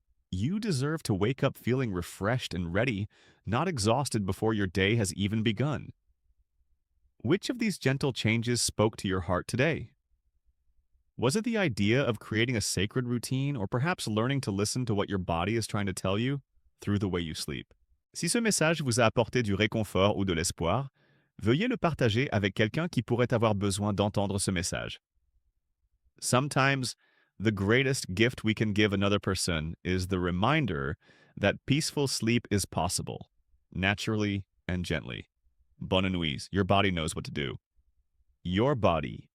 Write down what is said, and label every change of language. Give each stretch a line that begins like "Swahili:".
English: You deserve to wake up feeling refreshed and ready, not exhausted before your day has even begun. Which of these gentle changes spoke to your heart today? Was it the idea of creating a sacred routine, or perhaps learning to listen to what your body is trying to tell you through the way you sleep?
French: Si ce message vous a apporté du réconfort ou de l'espoir, veuillez le partager avec quelqu'un qui pourrait avoir besoin d'entendre ce message.
English: Sometimes, the greatest gift we can give another person is the reminder that peaceful sleep is possible, naturally and gently.
French: Bonne nuit.
English: Your body knows what to do. Your body